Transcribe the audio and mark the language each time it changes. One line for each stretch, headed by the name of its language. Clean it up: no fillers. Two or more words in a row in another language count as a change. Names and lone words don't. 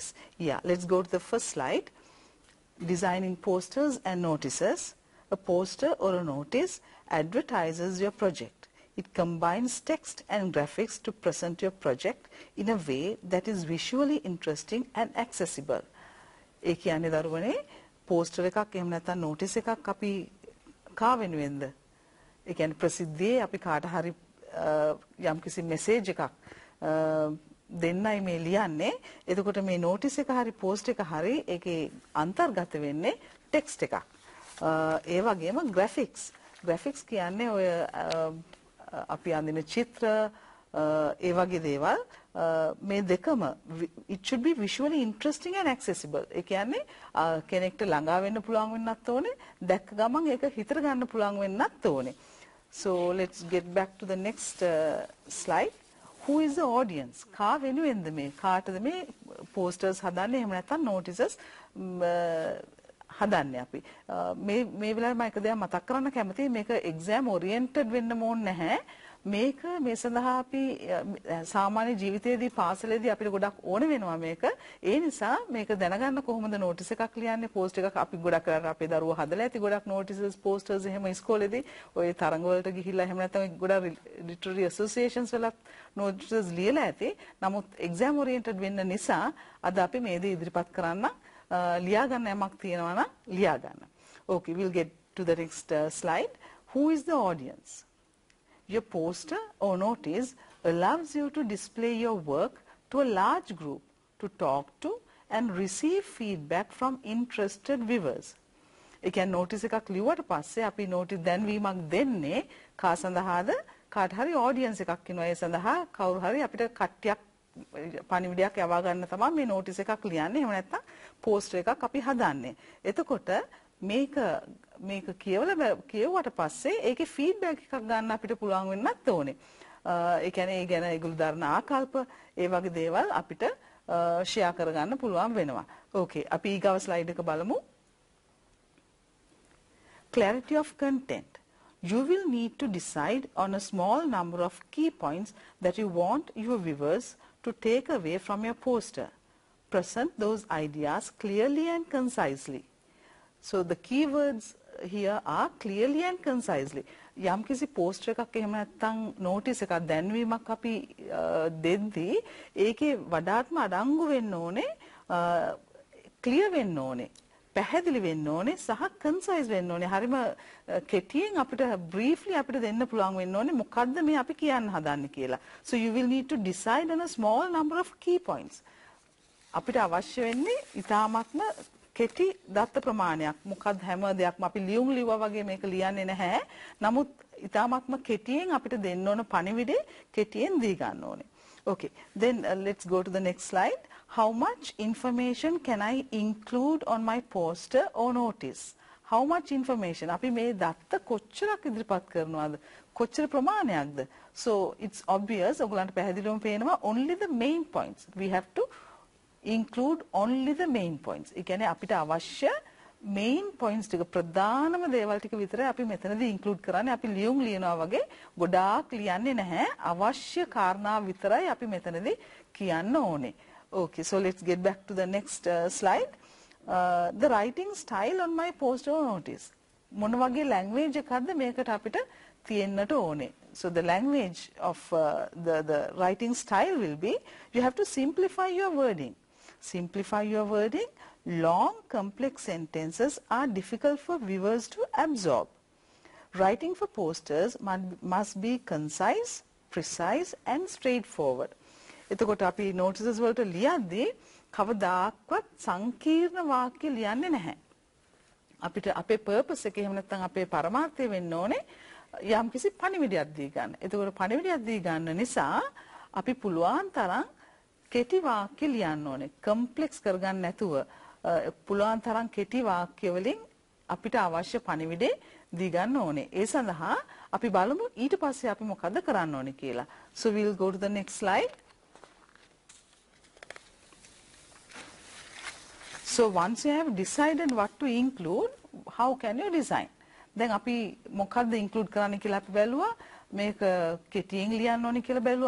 English: Yeah, let's go to the first slide. Designing posters and notices. A poster or a notice advertises your project. It combines text and graphics to present your project in a way that is visually interesting and accessible.
Sinhala: ඒ කියන්නේ දරුවනේ poster එකක් එහෙම නැත්නම් notice එකක් අපි කා වෙනුවෙන්ද? ඒ කියන්නේ ප්‍රසිද්ධියේ අපි කාට හරි යම්කිසි message එකක් දෙන්නයි මේ ලියන්නේ. එතකොට මේ notice එක හරි post එක හරි ඒකේ අන්තර්ගත වෙන්නේ text එකක්. ඒ වගේම
English: graphics. graphics
Sinhala: කියන්නේ ඔය අපි අඳින චිත්‍ර ඒ වගේ දේවල් මේ දෙකම
English: it should be visually interesting and accessible.
Sinhala: ඒ කියන්නේ කෙනෙක්ට ළඟා වෙන්න පුළුවන් වෙන්නත් ඕනේ, දැක්ක ගමන් ඒක හිතට ගන්න පුළුවන් වෙන්නත් ඕනේ.
English: So let's get back to the next slide. Who is the audience?
Sinhala: කා වෙනුවෙන්ද මේ කාටද මේ posters හදන්නේ එහෙම නැත්නම් notices හදන්නේ අපි. මේ වෙලාවේ මම එක දෙයක් මතක් කරන්න කැමතියි. මේක
English: exam oriented
Sinhala: වෙන්න ඕනේ නැහැ. මේක මේ සඳහා අපි සාමාන්‍ය ජීවිතයේදී පාසලේදී අපිට ගොඩක් ඕන වෙනවා මේක. ඒ නිසා මේක දැනගන්න කොහොමද notice එකක් ලියන්නේ, post එකක් අපි ගොඩක් කරලා අපේ දරුවෝ හදලා ඇති ගොඩක්
English: notices, posters
Sinhala: එහෙම ඉස්කෝලේදී ඔය තරඟ වලට ගිහිල්ලා එහෙම නැත්නම් ගොඩක්
English: literary associations
Sinhala: වල notices ලියලා ඇති. නමුත්
English: exam oriented
Sinhala: වෙන්න නිසා අද අපි මේ දේ ඉදිරිපත් කරන්න ලියා ගන්න යමක් තියෙනවා නම් ලියා ගන්න.
English: Okay, we'll get to the next slide. Who is the audience? Your poster or notice allows you to display your work to a large group to talk to and receive feedback from interested viewers.
Sinhala: ඒ කියන්නේ notice එකක් ලියුවට පස්සේ අපි notice දැන්වීමක් දෙන්නේ කා සඳහාද කාට හරි audience එකක් ඉන්නවා. ඒ සඳහා කවුරු හරි අපිට කට්ටියක් පණිවිඩයක් යවා ගන්න තමයි මේ notice එකක් ලියන්නේ. එහෙම නැත්නම් poster එකක් අපි හදන්නේ. එතකොට මේක කියවුවට පස්සේ ඒකේ feedback එකක් ගන්න අපිට පුළුවන් වෙන්නත් ඕනේ. ඒ කියන්නේ ඒ ගැන ඒගොල්ලෝ දරන ආකල්ප ඒ වගේ දේවල් අපිට share කරගන්න පුළුවන් වෙනවා. Okay, අපි ඊගව slide එක බලමු.
English: Clarity of content. You will need to decide on a small number of key points that you want your viewers to take away from your poster. Present those ideas clearly and concisely. So the keywords here are clearly and concisely.
Sinhala: යම් කිසි poster එකක් එහෙම නැත්නම් notice එකක් දැන්වීමක් අපි දෙද්දී ඒකේ වඩාත්ම අඩංගු වෙන්න ඕනේ, clear වෙන්න ඕනේ, පැහැදිලි වෙන්න ඕනේ සහ concise වෙන්න ඕනේ. හරිම කෙටියෙන් අපිට briefly අපිට දෙන්න පුළුවන් වෙන්න ඕනේ මොකද්ද මේ අපි කියන්න හදන්නේ කියලා.
English: So you will need to decide on a small number of key points.
Sinhala: අපිට අවශ්‍ය වෙන්නේ ඊටාත්ම කෙටි දත්ත ප්‍රමාණයක්. මොකද හැම දෙයක්ම අපි ලියුම් ලිව්වා වගේ මේක ලියන්නේ නැහැ. නමුත් ඊටාත්ම කෙටියෙන් අපිට දෙන්න ඕන පණිවිඩේ කෙටියෙන් දී ගන්න ඕනේ.
English: Okay, then let's go to the next slide. How much information can I include on my poster or notice? How much information?
Sinhala: අපි මේ දත්ත කොච්චරක් ඉදිරිපත් කරනවද? කොච්චර ප්‍රමාණයක්ද?
English: So it's obvious
Sinhala: ඔයගලන්ට පැහැදිලිවම පේනවා
English: only the main points. We have to include only the main points.
Sinhala: ඒ කියන්නේ අපිට අවශ්‍ය
English: main points
Sinhala: ටික ප්‍රධානම දේවල් ටික විතරයි අපි මෙතනදී include කරන්නේ. අපි ලියුම් ලියනවා වගේ ගොඩාක් ලියන්නේ නැහැ. අවශ්‍ය කාරණා විතරයි අපි මෙතනදී කියන්න ඕනේ.
English: Okay, so let's get back to the next slide. The writing style on my poster or notice.
Sinhala: මොන වගේ language එකක්ද මේකට අපිට තියෙන්නට ඕනේ.
English: So the language of the writing style will be, you have to simplify your wording. Simplify your wording. Long, complex sentences are difficult for viewers to absorb. Writing for posters must be concise, precise and straightforward.
Sinhala: එතකොට අපි notices වලට ලියද්දී කවදාක්වත් සංකීර්ණ වාක්‍ය ලියන්නේ නැහැ. අපිට අපේ purpose එක එහෙම නැත්නම් අපේ පරමාර්ථය වෙන්න ඕනේ යම්කිසි පණිවිඩයක් දී ගන්න. එතකොට පණිවිඩයක් දී ගන්න නිසා අපි පුළුවන් තරම් කෙටි වාක්‍ය ලියන්න ඕනේ. complex කරගන්න නැතුව පුළුවන් තරම් කෙටි වාක්‍ය වලින් අපිට අවශ්‍ය පණිවිඩේ දී ගන්න ඕනේ. ඒ සඳහා අපි බලමු ඊට පස්සේ අපි මොකද කරන්න ඕනේ කියලා.
English: So we'll go to the next slide. So once you have decided what to include, how can you design?
Sinhala: දැන් අපි මොකද්ද include කරන්න කියලා අපි බැලුවා. මේක කෙටියෙන් ලියන්න ඕනේ කියලා බැලුවා.